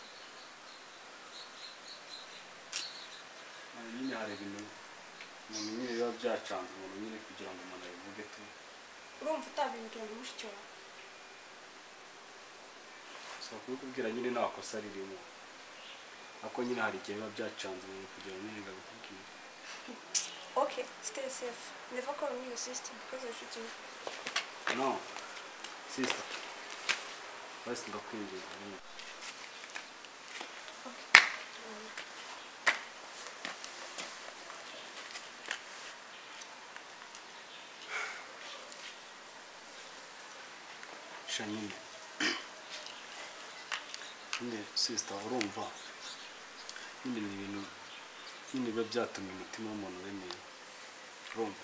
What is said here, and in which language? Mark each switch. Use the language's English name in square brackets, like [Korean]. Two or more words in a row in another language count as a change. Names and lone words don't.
[Kinyarwanda] nyine hari ibintu umuntu nyine biba byacanze umuntu nyine kugira ngo umuntu abivuge tu urumva utabimbwira ngo mushiki wawe so kubikubwira nyine nta kosa ririmo ako nyine hari igihe biba byacanze umuntu kugira ngo nyine ngabikubwire. [English] Okay, stay safe. Never call me your sister because I shoot you. No sister [Kinyarwanda] basi ndakwinjiza nyine. Shanyine nyine sister urumva nyine ni ibintu nyine biba byatumye umutima w'umuntu uremera urumva